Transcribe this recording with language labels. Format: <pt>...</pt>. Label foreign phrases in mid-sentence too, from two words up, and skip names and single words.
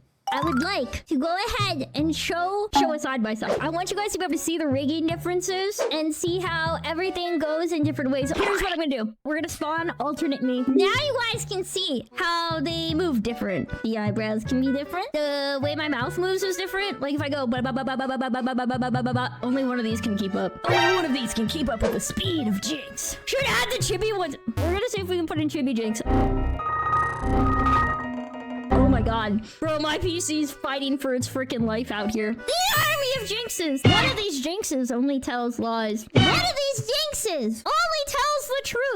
<en>I would like to go ahead and show a side by side. I want you guys to be able to see the rigging differences and see how everything goes in different ways. Here's what I'm gonna do. We're gonna spawn alternately. Now you guys can see how they move different. The eyebrows can be different. The way my mouth moves is different. Like if I go ba ba ba ba ba ba ba ba ba ba ba ba ba ba, only one of these can keep up. Only one of these can keep up with the speed of Jinx. Should add the chibi ones. We're gonna see if we can put in chibi Jinx. Oh my god. Bro, my PC's fighting for its freaking life out here. The army of Jinxes! One of these Jinxes only tells lies. One of these Jinxes only tells the truth.</en>